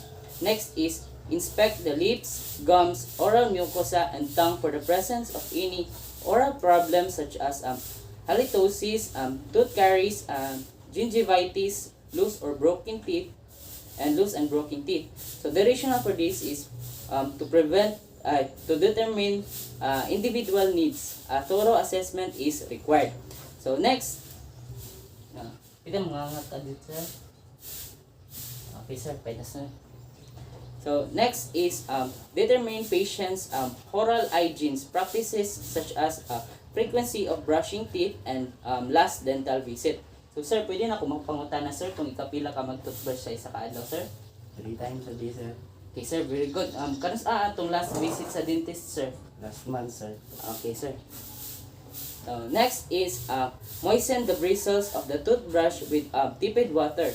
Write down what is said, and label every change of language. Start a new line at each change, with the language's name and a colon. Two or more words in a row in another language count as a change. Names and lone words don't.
English: Next is inspect the lips, gums, oral mucosa, and tongue for the presence of any oral problems such as halitosis, tooth caries, gingivitis, loose and broken teeth. So the rationale for this is to determine individual needs. A thorough assessment is required. So next, pwede mga ngat sir. Okay sir, pwede sir. So next is determine patient's oral hygiene practices such as frequency of brushing teeth and last dental visit.
Cebuano: So sir, pwede na ako magpangutana sir kung ikapila ka mag-toothbrush sa isa ka adlaw sir?
English: 3 times a day, sir. Okay sir, very good.
Cebuano: Kanos atong
English: last visit
Cebuano: sa dentist sir?
English: Last month, sir. Okay sir. Next is moisten the bristles of the toothbrush with tepid water.